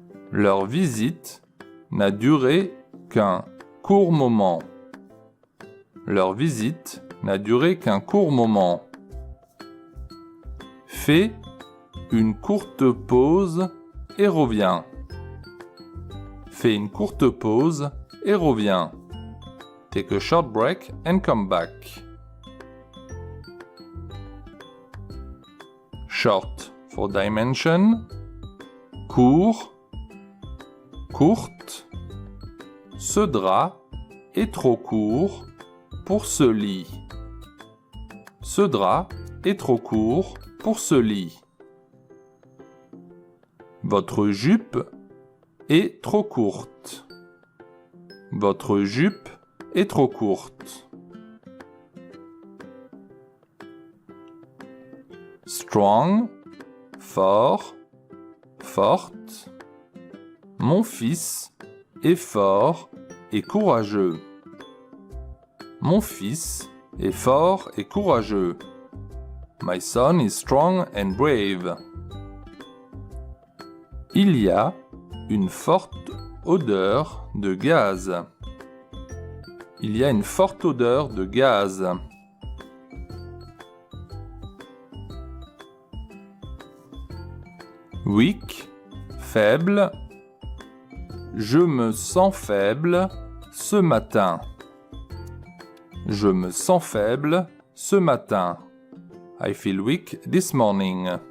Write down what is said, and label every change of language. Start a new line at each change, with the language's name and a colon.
French: Leur visite n'a duré qu'un court moment. Leur visite n'a duré qu'un court moment. Fais une courte pause et reviens. Fais une courte pause et reviens.
English: Take a short break and come back. Short for dimension, court, courte.
French: Ce drap est trop court pour ce lit. Ce drap est trop court pour ce lit. Votre jupe est trop courte. Votre jupe est trop courte. Strong, fort, forte. Mon fils est fort et courageux. Mon fils est fort et courageux.
English: My son is strong and brave.
French: Il y a une forte odeur de gaz. Il y a une forte odeur de gaz. Weak, faible. Je me sens faible ce matin. Je me sens faible ce matin.
English: I feel weak this morning.